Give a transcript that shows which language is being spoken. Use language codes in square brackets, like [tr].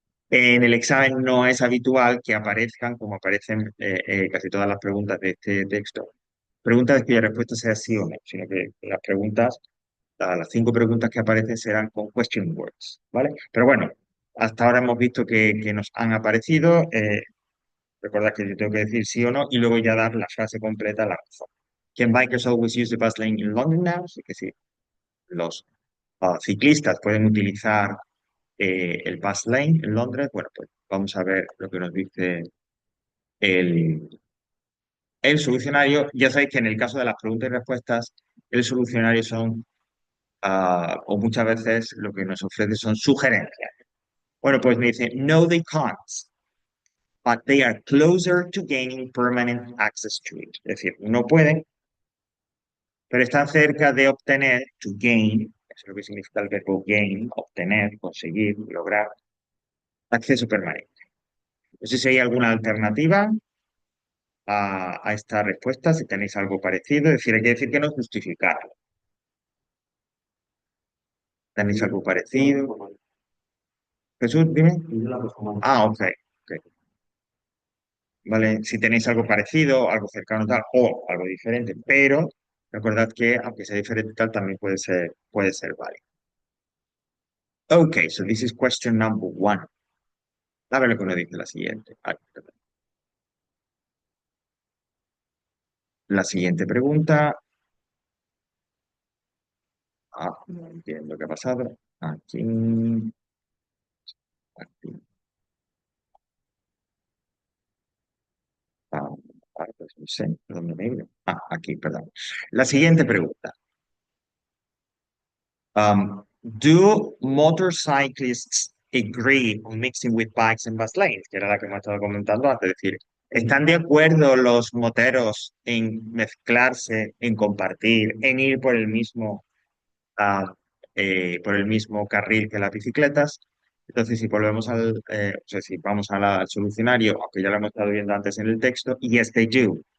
[es] En el examen no es habitual que aparezcan, como aparecen casi todas las preguntas de este texto, preguntas cuya respuesta sea sí o no, sino que las preguntas, las 5 preguntas que aparecen serán con question words, ¿vale? Pero bueno, hasta ahora hemos visto que nos han aparecido. Recordad que yo tengo que decir sí o no y luego ya dar la frase completa, la razón. [en] Can bikers always use the bus lane in London now? [es] Sí que sí. Los ciclistas pueden utilizar el bus lane en Londres. Bueno, pues vamos a ver lo que nos dice el, el solucionario. Ya sabéis que en el caso de las preguntas y respuestas, el solucionario son, o muchas veces lo que nos ofrece son sugerencias. Bueno, pues me dice, [en] no, they can't, but they are closer to gaining permanent access to it. [es] Es decir, no pueden, pero están cerca de obtener, to gain, eso es lo que significa el verbo gain, obtener, conseguir, lograr, acceso permanente. No sé si hay alguna alternativa a esta respuesta, si tenéis algo parecido, es decir, hay que decir que no justificarlo. ¿Tenéis algo parecido? Jesús, dime. Ah, ok. Ok. Vale, si tenéis algo parecido, algo cercano tal, o algo diferente, pero recordad que aunque sea diferente tal, también puede ser válido. [en] Ok, so this is question number 1. [es] A ver lo que nos dice la siguiente. Perdón. La siguiente pregunta. No entiendo qué ha pasado. Aquí, aquí. Ah, pues no sé, ¿dónde me he ido? Aquí, perdón. La siguiente pregunta. [en] Do motorcyclists agree on mixing with bikes and bus lanes? [es] Que era la que hemos estado comentando antes. Es decir, ¿están de acuerdo los moteros en mezclarse, en compartir, en ir ah, por el mismo carril que las bicicletas? Entonces, si volvemos o sea, si vamos al solucionario, aunque ya lo hemos estado viendo antes en el texto, [en] yes, they do.